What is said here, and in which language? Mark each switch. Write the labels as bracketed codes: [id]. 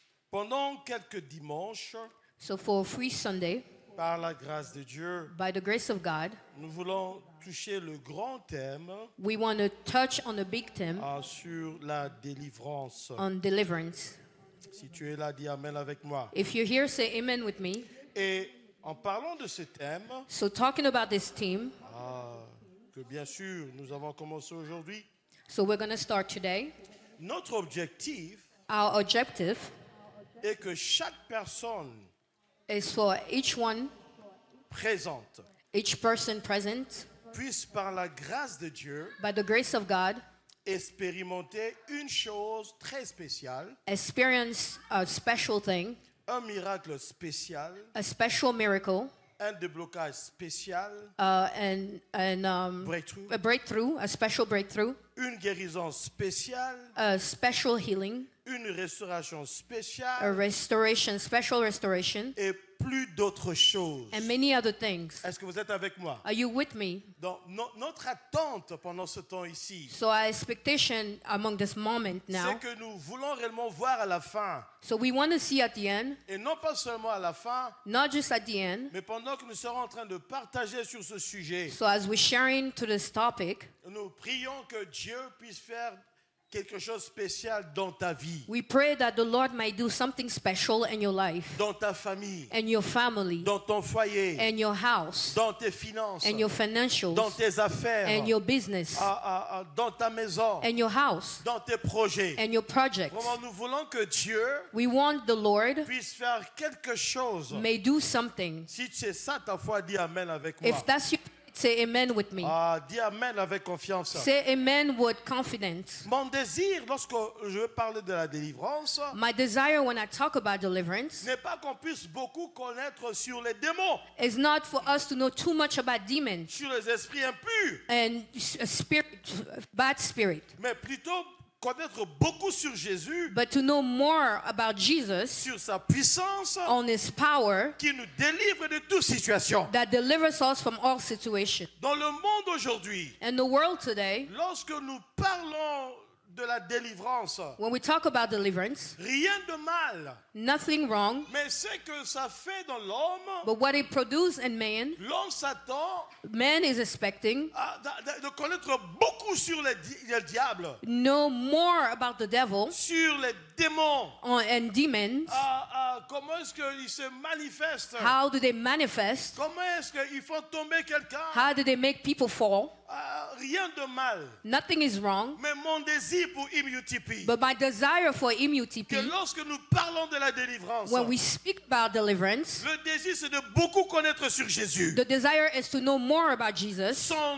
[fr] Pendant quelques dimanches, [en] So for Free Sunday, [fr] par la grâce de Dieu, [en] by the grace of God, [fr] nous voulons toucher le grand thème [en] we want to touch on a big theme [fr] sur la délivrance. [en] on deliverance. [fr] Si tu es là, dis Amen avec moi. [en] If you're here, say amen with me. [fr] Et en parlant de ce thème, [en] So talking about this theme, [fr] que bien sûr nous avons commencé aujourd'hui, [en] so we're going to start today. [fr] notre objectif [en] Our objective [fr] est que chaque personne [en] is for each one, [fr] présente [en] each person present, [fr] puisse par la grâce de Dieu [en] by the grace of God, [fr] expérimenter une chose très spéciale, [en] experience a special thing, [fr] un miracle spécial, [en] a special miracle, [fr] un déblocage spécial, [en] and breakthrough, a breakthrough, a special breakthrough, [fr] une guérison spéciale, [en] a special healing, [fr] une restauration [en] a [fr] spéciale [en] restoration, special restoration, [fr] et plus d'autres choses. [en] and many other things. [fr] Est-ce que vous êtes avec moi? [en] Are you with me? [fr] Donc, notre attente pendant ce temps ici, [en] So our expectation among this moment now, [fr] c'est que nous voulons réellement voir à la fin, [en] so we want to see at the end, [fr] et non pas seulement à la fin, [en] not just at the end, [fr] mais pendant que nous serons en train de partager sur ce sujet, [en] so as we're sharing to this topic, [fr] nous prions que Dieu puisse faire quelque chose de spécial dans ta vie, [en] we pray that the Lord might do something special in your life, [fr] dans ta famille, [en] and your family, [fr] dans ton foyer, [en] and your house, [fr] dans tes finances, [en] and your financials, [fr] dans tes affaires, [en] and your business, [fr] dans ta maison, [en] and your house, [fr] dans tes projets. [en] and your projects. [fr] Vraiment, nous voulons que Dieu [en] We want the Lord [fr] puisse faire quelque chose. [en] may do something. [fr] Si c'est ça ta foi, dis Amen avec moi. [en] If that's you, say amen with me. [fr] Dis Amen avec confiance. [en] Say amen with confidence. [fr] Mon désir, lorsque je veux parler de la délivrance, [en] My desire when I talk about deliverance [fr] n'est pas qu'on puisse beaucoup connaître sur les démons, [en] is not for us to know too much about demons [fr] sur les esprits impurs, [en] and spirit, bad spirit, [fr] mais plutôt connaître beaucoup sur Jésus, [en] but to know more about Jesus, [fr] sur sa puissance, [en] on his power [fr] qui nous délivre de toute situation. [en] that delivers us from all situations. [fr] Dans le monde aujourd'hui, [en] In the world today, [fr] lorsque nous parlons de la délivrance, [en] when we talk about deliverance, [fr] rien de mal, [en] nothing wrong, [fr] mais ce que ça fait dans l'homme, [en] but what it produces in man, [fr] l'homme s'attend [en] man is expecting [fr] de connaître beaucoup sur le diable, [en] know more about the devil [fr] sur les démons. [en] and demons. [fr] Comment est-ce qu'ils se manifestent? [en] How do they manifest? [fr] Comment est-ce qu'ils font tomber quelqu'un? [en] How do they make people fall? [fr] Rien de mal. [en] Nothing is wrong, [fr] Mais mon désir pour IMUTP, [en] but my desire for [fr] que [en] MUTP, [fr] lorsque nous parlons de la délivrance, [en] when we speak about deliverance, [fr] le désir c'est de beaucoup connaître sur Jésus. [en] the desire is to know more about Jesus,